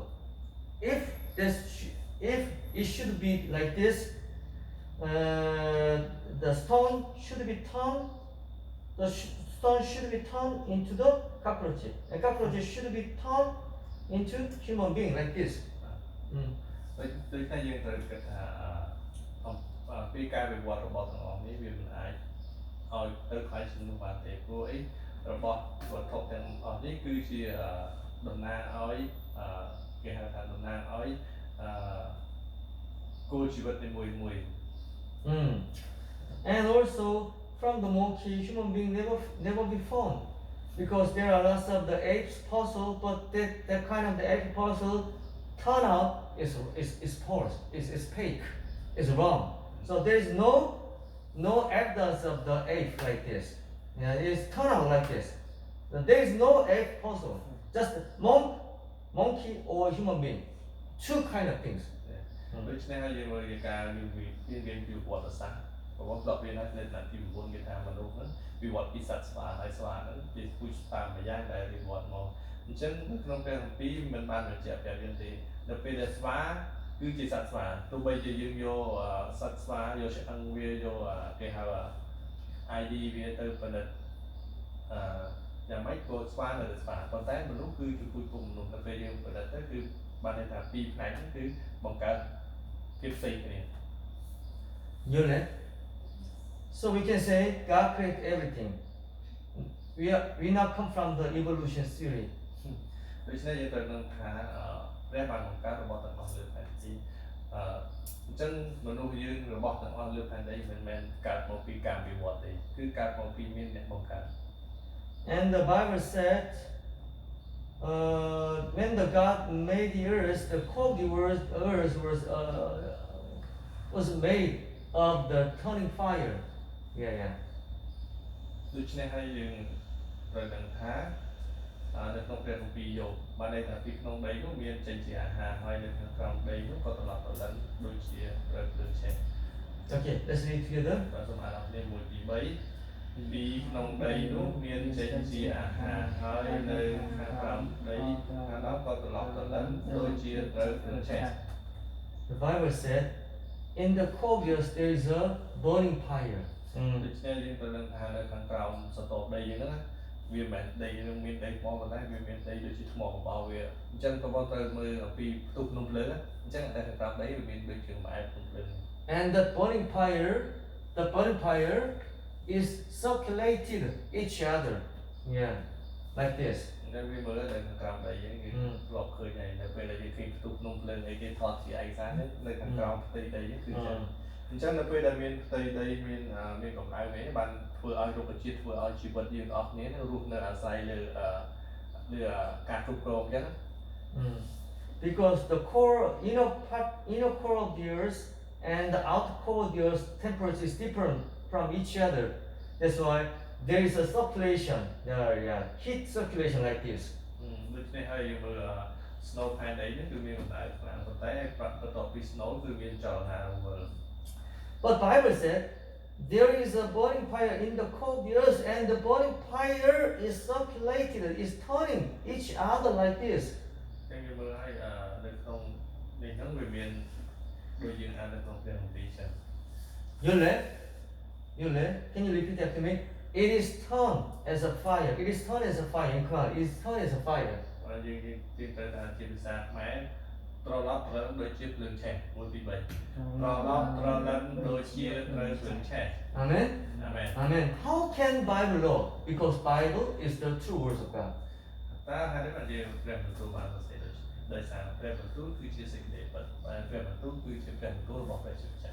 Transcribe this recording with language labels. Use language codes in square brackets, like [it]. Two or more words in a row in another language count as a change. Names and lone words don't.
[en] If it should be like this, the stone should be turned. The stone should be turned into the cockroach. And cockroach should be turned into human being like this. [km] ដូចតែយើងត្រូវគិតថាពីការវិវត្តរបស់ទាំងអស់នេះវាមិនអាចឲ្យទៅខ្លាយជាមនុស្សបានទេព្រោះអីរបស់វត្ថុទាំងអស់នេះគឺជាតំណាងឲ្យគេហៅថាតំណាងឲ្យគោលជីវិតនីមួយៗ [en] And also from the monkey human being never be formed because there are lots of the apes puzzle, but that kind of the ape puzzle turn out is false, is fake, is wrong. So there is no evidence of the ape like this. Yeah, it is turn out like this. There is no ape puzzle, just monkey or human being, two kind of things. [km] ដូច្នេះហើយយើងមើលការរៀនពីប្រវត្តិសាស្ត្ររបស់ដកវានៅឆ្នាំទី9គេថាមនុស្សហ្នឹងវិវត្តពីសត្វស្វា ហើយស្វាហ្នឹងជាពូជតាមម្យ៉ាងដែលវិវត្តមកអញ្ចឹងនៅក្នុងព្រះគម្ពីរមិនបានបញ្ជាក់ប្រាប់យើងទេនៅពេលដែលស្វាគឺជាសត្វស្វាទោះបីជាយើងយកសត្វស្វាយកឆ្អឹងវាយកគេហៅID វាទៅផលិតយ៉ាងម៉េចក៏ស្វានៅតែស្វាប៉ុន្តែមនុស្សគឺជាពូជពងមនុស្សនៅពេលយើងប្រឌិតទៅគឺបានន័យថាពីរផ្នែកហ្នឹងគឺបង្កើតភាពផ្សេងគ្នា [en] You know? So we can say God created everything. We now come from the evolution theory. [km] ដូច្នេះយើងត្រូវនឹងថាព្រះបានបង្កើតរបស់ទាំងអស់លើផែនទីអញ្ចឹងមនុស្សយើងរបស់ទាំងអស់លើផែនដីមិនមែនកើតមកពីការវិវត្តទេគឺកើតមកពីមានអ្នកបង្កើត [en] And the Bible said when the God made the earth, the core of the earth was made of the turning fire. Yeah. [km] ដូច្នេះហើយយើងត្រូវដឹងថានៅក្នុងព្រះគម្ពីរយោបបានន័យថាពីក្នុងដីនោះមានចេញជាអាហារហើយនៅខាងក្រោមដីនោះក៏ត្រឡប់ទៅឡើងដូចជាត្រូវភ្លើងឆេះ [en] Okay, let's read together. [km] បាទសូមអានអរគ្នា1 2 3ពីក្នុងដីនោះមានចេញជាអាហារហើយនៅខាងក្រោមដីខាងនោះក៏ត្រឡប់ទៅឡើងដូចជាត្រូវភ្លើងឆេះ [en] The Bible said, in the core of the earth there is a burning fire. [km] ដូច្នេះយើងត្រូវដឹងថានៅខាងក្រោមសតវដីយើងហ្នឹងវាមិនដីនឹងមានដីថ្មប៉ុន្តែវាមានដីដូចជាថ្មកំបោរវាអញ្ចឹងក៏បងត្រូវមើលអំពីផ្ទុះភ្នំភ្លើងអញ្ចឹងតែខាងក្រោមដីវាមានដូចជាម៉ែភ្នំភ្លើង [en] And the burning fire is circulated each other. Yeah, like this. [km] អញ្ចឹងវាមើលនៅខាងក្រោមដីយើងគឺធ្លាប់ឃើញហើយនៅពេលដែលយើងឃើញផ្ទុះភ្នំភ្លើងអីគេថតជាឯកសារនេះនៅខាងក្រោមផ្ទៃដីយើងគឺអញ្ចឹងនៅពេលដែលមានផ្ទៃដីមានកម្ដៅវិញបានធ្វើឲ្យរុក្ខជាតិធ្វើឲ្យជីវិតយើងអស់គ្នារស់នៅអាស្រ័យលើការគ្រប់គ្រងអញ្ចឹង [en] Because the inner core of the earth and the outer core of the earth temperature is different from each other. That's why there is a circulation. Heat circulation like this. [km] ដូច្នេះហើយយើងមើល snow ផែនដីនេះគឺមានកម្ដៅខ្លាំងប៉ុន្តែបន្ទាប់ពី snow គឺមានចលនារង្វិល [en] But Bible said there is a burning fire in the core of the earth, and the burning fire is circulated, is turning each other like this. [km] ចឹងយើងមើលឲ្យនៅក្នុងនេះហ្នឹងវាមានដូចយើងអាននៅក្នុងព្រះគម្ពីរចឹង [en] Yule, can you repeat after me? It is turned as a fire. It is turned as a fire in Quran. It is turned as a fire. [km] យើងទីទៅថាជាភាសាខ្មែរត្រឡប់ត្រូវដូចជាភ្លើងឆេះ1 2 3ត្រឡប់ត្រូវដូចជាត្រូវភ្លើងឆេះ [en] Amen. Amen. How can Bible know? Because Bible is the true words of God. [km] តើហើយបានយើងព្រះបន្ទូលបានសរសេរដោយសារព្រះបន្ទូលគឺជាសេចក្តីពិតហើយព្រះបន្ទូលគឺជាព្រះបន្ទូលរបស់ព្រះជាម្ចាស់